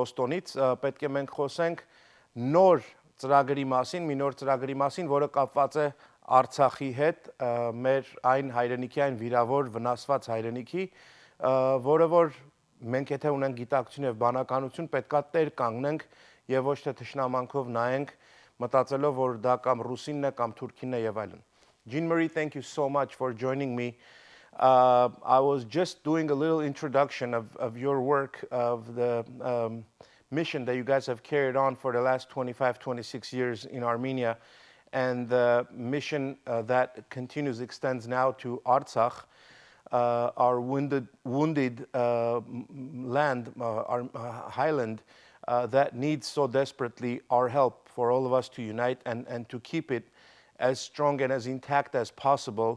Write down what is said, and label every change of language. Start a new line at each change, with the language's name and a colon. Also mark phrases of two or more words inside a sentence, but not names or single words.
Armenian: Բոստոնից, պետք է մենք խոսենք նոր ծրագրի մասին, մի նոր ծրագրի մասին, որը կապված է Արցախի հետ, մեր այն հայրենիքի, այն վիրավոր վնասված հայրենիքի, որը որ մենք եթե ունենք գիտակցություն եւ բանականություն, պետքա տեր կանգնենք եւ ոչ թե թշնամանքով նայենք, մտածելով, որ դա կամ ռուսինն է, կամ թուրքինն է եւ այլն։ Jean Marie,
English: thank you so much for joining me. I was just doing a little introduction of your work, of the mission that you guys have carried on for the last 25, 26 years in Armenia, and the mission that continues, extends now to Artsakh, our wounded land, our highland, that needs so desperately our help for all of us to unite and to keep it as strong and as intact as possible.